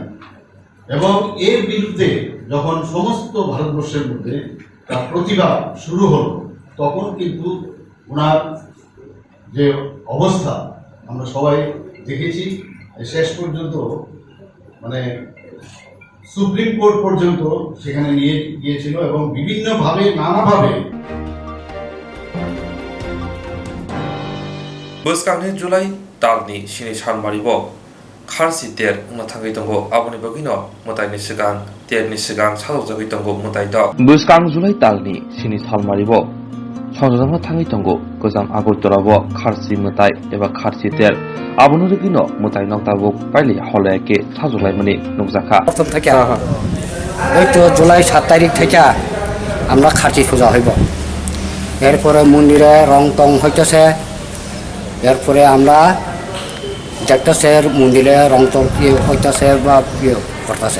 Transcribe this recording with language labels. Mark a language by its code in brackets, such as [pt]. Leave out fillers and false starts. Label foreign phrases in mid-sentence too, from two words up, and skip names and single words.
[bn] এবং এর বিরুদ্ধে যখন সমস্ত ভারতবর্ষের মধ্যে তার প্রতিবাদ শুরু হলো, তখন কিন্তু ওনার যে অবস্থা আমরা সবাই দেখেছি। শেষ পর্যন্ত মানে সুপ্রিম কোর্ট পর্যন্ত সেখানে নিয়ে গিয়েছিল এবং বিভিন্নভাবে নানাভাবে [trp] Boskangne July talni sini salmaribo kharsi ter na thangai tongo aboni bogino motai ni sigang ter ni sigang salo jagi tongo motai do Boskang July talni sini salmaribo সংযোজনা থাঙ্গি তঙ্গ গোজাম আগরতলাবো খারসি মোতাই এবা খারসি তেল আবনুরগিনো মোতাই নকতাবো পাইলি হলায়কে সাজুলাইমানি নুকজাখা [bn] প্রথম থেকে ওই তো জুলাই 7 তারিখ থেকে আমরা খারসি পূজা হইব। এরপরে মন্দিরে রং টং হইতেছে, এরপরে আমরা দেখতেছে মন্দিরে রং টং হইতেছে বা করতেছে।